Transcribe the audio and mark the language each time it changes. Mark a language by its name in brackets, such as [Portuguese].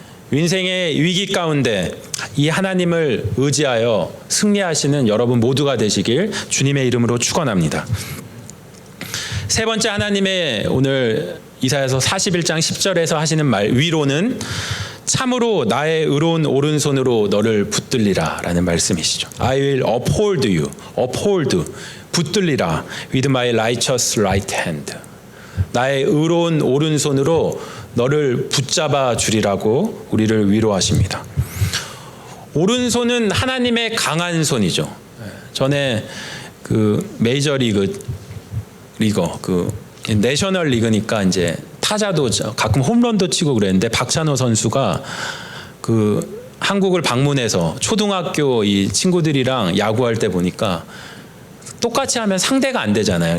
[Korean] 인생의 위기 가운데 이 하나님을 의지하여 승리하시는 여러분 모두가 되시길 주님의 이름으로 축원합니다. 세 번째 하나님의 오늘 이사야서 41장 10절에서 하시는 말 위로는 참으로 나의 의로운 오른손으로 너를 붙들리라 라는 말씀이시죠. [English] I will uphold you, uphold, 붙들리라 with my righteous right hand. [Korean] 나의 의로운 오른손으로 너를 붙잡아 주리라고 우리를 위로하십니다. 오른손은 하나님의 강한 손이죠. 전에 그 메이저리거 그 내셔널 리그니까 이제 타자도 가끔 홈런도 치고 그랬는데 박찬호 선수가 그 한국을 방문해서 초등학교 이 친구들이랑 야구할 때 보니까 똑같이 하면 상대가 안 되잖아요.